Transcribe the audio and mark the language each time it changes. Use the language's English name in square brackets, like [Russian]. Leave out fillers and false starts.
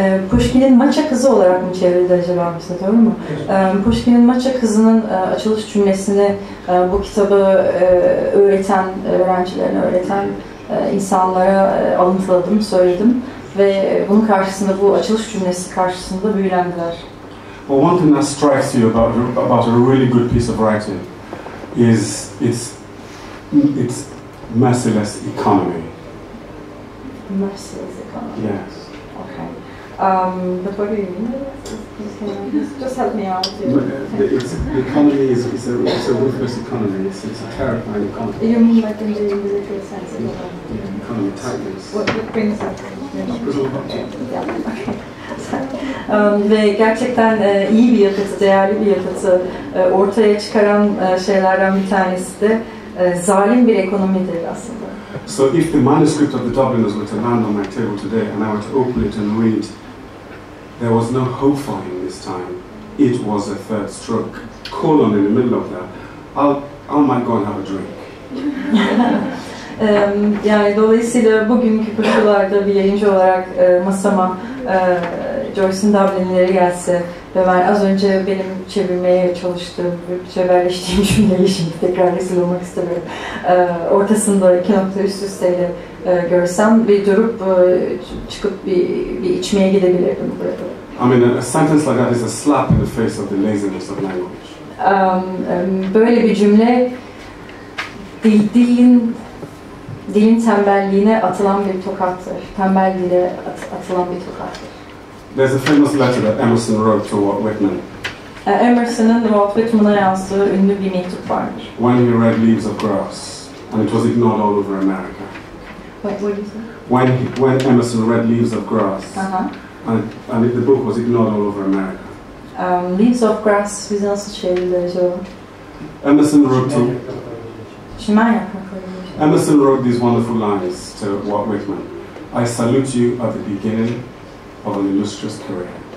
[Turkish] Pushkin'in Maça Kızı olarak mı çevrildi acaba bize, doğru mu? Pushkin'in Maça Kızı'nın açılış cümlesini bu kitabı öğreten, öğrencilerine öğreten insanlara alıntıladım, söyledim. Ve bunun karşısında, bu açılış cümlesi karşısında büyülendiler. [English] Well, one thing that strikes you about a really good piece of writing is its merciless economy. Merciless economy. Yes. Okay. But what do you mean? Just help me out. The economy is a ruthless economy. It's a terrifying economy. You mean like in the literal sense? Economy tightness. What brings that? Yeah. [Turkish] Ve gerçekten iyi bir yapıtı, değerli bir yapıtı ortaya çıkaran şeylerden bir tanesi de zalim bir ekonomidir aslında. [English] So if the manuscript of the Dubliners were to land on my table today and I were to open it and read, there was no hope for him this time. It was a third stroke. Colon in the middle of that. I might go and have a drink. [Turkish] Yani dolayısıyla bugünkü koşullarda bir yayıncı olarak masama Joyce'ın Dublin'leri gelse ve ben az önce benim çevirmeye çalıştığım, cebelleştiğim cümleyi şimdi tekrar rezil olmak istemiyorum. Ortasında 2 nokta üst üsteyle görsem bir durup çıkıp bir içmeye gidebilirdim burada. [English] I mean, a sentence like that is a slap in the face of the laziness of language. [Turkish] Böyle bir cümle dilin tembelliğine atılan bir tokattır. Tembel dile atılan bir tokattır. [English] There's a famous letter that Emerson wrote to Walt Whitman. [Turkish] Emerson'ın Walt Whitman'a yazdığı ünlü bir mektup vardır. [English] When he read Leaves of Grass, and it was ignored all over America. What did you say? When Emerson read Leaves of Grass, and the book was ignored all over America. [Turkish] Leaves of Grass bize nasıl çevrilir acaba? [English] Emerson wrote to. [Turkish] Çimen yaprakları. [English] Emerson wrote these wonderful lines to Walt Whitman. I salute you at the beginning of an illustrious career.